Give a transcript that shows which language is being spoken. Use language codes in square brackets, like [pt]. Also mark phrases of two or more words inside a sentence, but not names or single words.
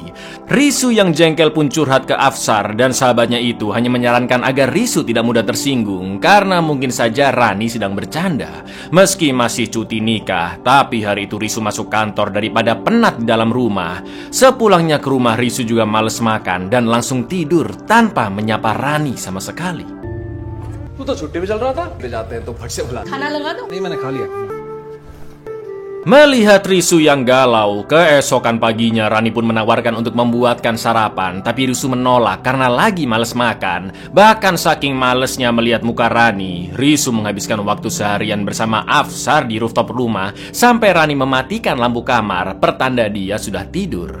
[id] Risu yang jengkel pun curhat ke Afsar dan sahabatnya itu hanya menyarankan agar Risu tidak mudah tersinggung karena mungkin saja Rani sedang bercanda. Meski masih cuti nikah, tapi hari itu Risu masuk kantor daripada penat di dalam rumah. Sepulangnya ke rumah, Risu juga males makan dan langsung tidur tanpa menyapa Rani sama sekali. [hi] तू तो छुट्टी पे चल रहा था, ले जाते हैं तो फट से बुला। खाना लगा दो। नहीं, मैंने खा लिया। [id] Melihat Risu yang galau, keesokan paginya Rani pun menawarkan untuk membuatkan sarapan, tapi Risu menolak karena lagi males makan. Bahkan saking malesnya melihat muka Rani, Risu menghabiskan waktu seharian bersama Afsar di rooftop rumah sampai Rani mematikan lampu kamar, pertanda dia sudah tidur.